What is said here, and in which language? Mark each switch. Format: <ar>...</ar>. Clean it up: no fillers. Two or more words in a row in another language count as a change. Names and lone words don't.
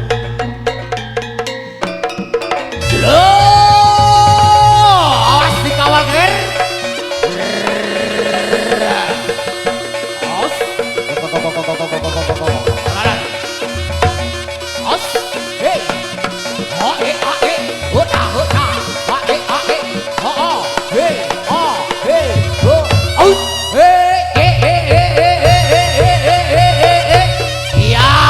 <jv>Awas dikawal ger. Awas. Awas. Hey. Ha eh a eh. Hota hota. Ha eh a eh. Ha a. Hey. A hey. Ho. Aus. Hey. Ya.</jv>